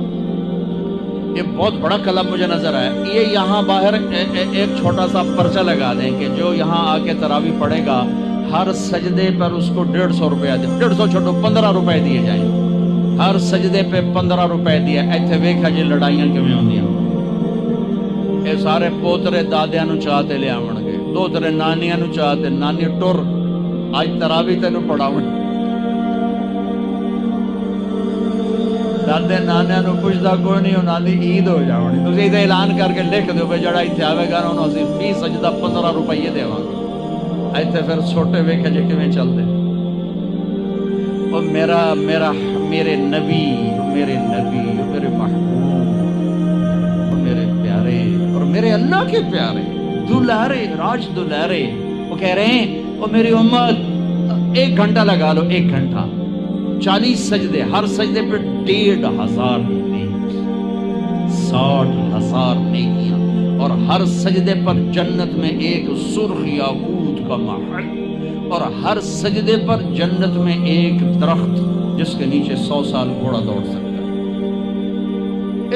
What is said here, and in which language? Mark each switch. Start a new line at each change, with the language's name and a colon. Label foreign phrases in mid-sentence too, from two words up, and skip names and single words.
Urdu: یہ بہت بڑا کلب مجھے نظر آیا۔ یہ یہاں باہر ایک چھوٹا سا پرچہ لگا دیں کہ جو یہاں آ کے تراویح پڑھے گا ہر سجدے پر اس کو 150 روپیہ دے، 150 چھوٹو 15 روپے دیے جائیں، ہر سجدے پہ 15 روپے دیا۔
Punjabi: ایتھے ویکھا جی لڑائیاں کیویں ہوندیاں، اے سارے پوترے دادیاں نو چاہتے لے آون گے، دوترے نانیاں نو چاہتے، نانی ٹر اج تراویح تینوں پڑھاون، دادے نانیاں نو پوچھدا کوئی نہیں، انہاں دی عید ہو جاونی۔ تسی تے اعلان کر کے لکھ دیو کہ جڑا ایتھے آوے گا انہوں اسی فی سجدہ 15 روپے دیواں گے۔ ایتھے پھر چھوٹے ویکھے جی کیویں چلدے، او میرے نبی، میرے محبوب، میرے پیارے اور میرے اللہ کے
Urdu: پیارے دلارے، راج دلارے، وہ کہہ رہے ہیں وہ میری امت 1 گھنٹہ لگا لو، 1 گھنٹہ 40 سجدے، ہر سجدے پہ 1500 نیکی، 60,000 نیکیاں، اور ہر سجدے پر جنت میں ایک سرخ یاقوت کا محل، اور ہر سجدے پر جنت میں ایک درخت جس کے نیچے 100 سال گھوڑا دوڑ سکتا ہے۔